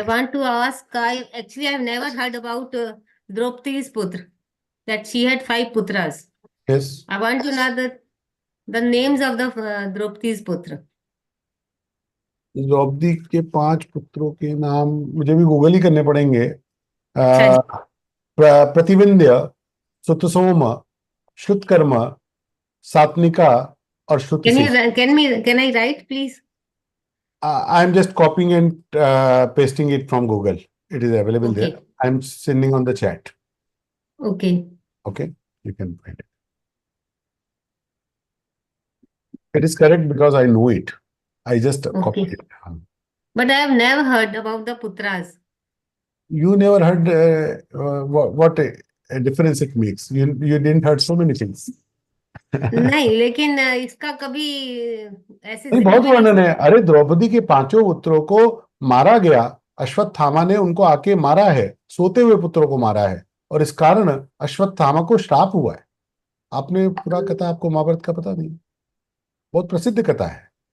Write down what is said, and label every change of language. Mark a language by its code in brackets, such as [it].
[en] I want to ask, actually I've never heard about Draupadi's putra, that she had 5 putras. Yes. I want to know the names of the Draupadi's putra. [hi] Draupadi के 5 पुत्रों के नाम मुझे भी Google ही करने पड़ेंगे। प्रतिविंध्य, सुतसोम, श्रुतकर्म, सात्विका और श्रुति। [en] Can I write, please? I am just copying and pasting it from Google. It is available Okay. there. I am sending on the chat. Okay. Okay, you can find it. It is correct because I know it. I just copied it. But I have never heard about the putras. You never heard what a difference it makes. You didn't heard so many things. [hi] नहीं, लेकिन इसका कभी ऐसे नहीं, बहुत वर्णन है। अरे द्रौपदी के 5 पुत्रों को मारा गया, अश्वत्थामा ने उनको आके मारा है, सोते हुए पुत्रों को मारा है, और इस कारण अश्वत्थामा को श्राप हुआ है। आपने पूरा कथा, आपको महाभारत का पता नहीं? बहुत प्रसिद्ध कथा है।